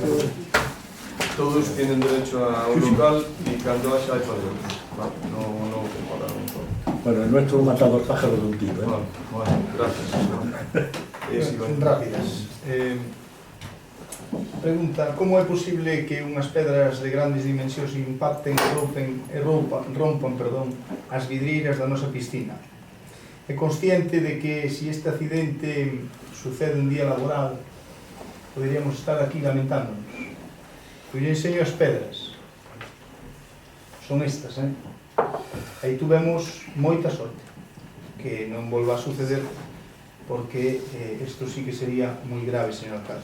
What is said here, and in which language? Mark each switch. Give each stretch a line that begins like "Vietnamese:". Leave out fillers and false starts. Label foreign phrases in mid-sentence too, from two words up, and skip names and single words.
Spanish: Todos tienen derecho a un local y cuando haya hay para otros. No comparar un solo. Bueno, el nuestro mata dos pájaros de un tiro. Bueno, gracias. Rápidas.
Galician: Pregunta, como é posible que unhas pedras de grandes dimensións impacten e rompan as vidreiras da nosa piscina? É consciente de que se este accidente sucede un día laboral, poderíamos estar aquí lamentándonos. Pois eu enseño as pedras. Son estas, Aí tuvemos moita sorte que non volva a suceder, porque isto sí que sería moi grave, señor alcalde.